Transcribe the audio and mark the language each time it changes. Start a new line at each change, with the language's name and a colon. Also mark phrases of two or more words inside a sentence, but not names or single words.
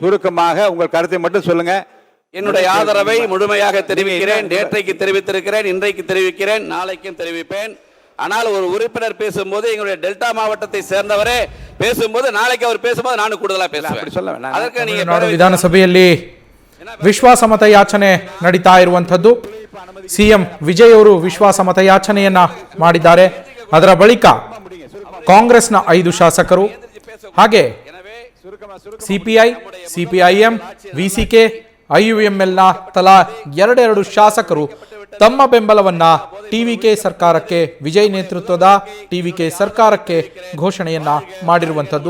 Tamil: சுருக்கமாக உங்கள் கருத்தை மட்டும் சொல்லுங்க. என்னுடைய ஆதரவை முழுமையாக தெரிவிக்கிறேன். நேற்றைக்கு தெரிவித்திருக்கிறேன், இன்றைக்கு தெரிவிக்கிறேன், நாளைக்கும் தெரிவிப்பேன். ஆனால் ஒரு உறுப்பினர் பேசும்போது எங்களுடைய டெல்டா மாவட்டத்தை சேர்ந்தவரே பேசும்போது நாளைக்கு அவர் பேசும்போது நான் கூடுதலா பேசுவேன். அதற்கு நீங்க
Kannada: ವಿಧಾನಸಭೆಯಲ್ಲಿ ವಿಶ್ವಾಸ ಮತ ಯಾಚನೆ ನಡೀತಾ ಇರುವಂತದ್ದು. ಸಿಎಂ ವಿಜಯ್ ಅವರು ವಿಶ್ವಾಸ ಮತ ಯಾಚನೆಯನ್ನ ಮಾಡಿದ್ದಾರೆ. ಅದರ ಬಳಿಕ ಕಾಂಗ್ರೆಸ್ನ 5 ಶಾಸಕರು ಹಾಗೆ ಸಿಪಿಐ, ಸಿಪಿಐಎಂ, ವಿಸಿಕೆ, IUML ನ ತಲಾ 2 ಶಾಸಕರು ತಮ್ಮ ಬೆಂಬಲವನ್ನ ಟಿವಿಕೆ ಸರ್ಕಾರಕ್ಕೆ, ವಿಜಯ್ ನೇತೃತ್ವದ ಟಿವಿಕೆ ಸರ್ಕಾರಕ್ಕೆ ಘೋಷಣೆಯನ್ನ ಮಾಡಿರುವಂತದ್ದು.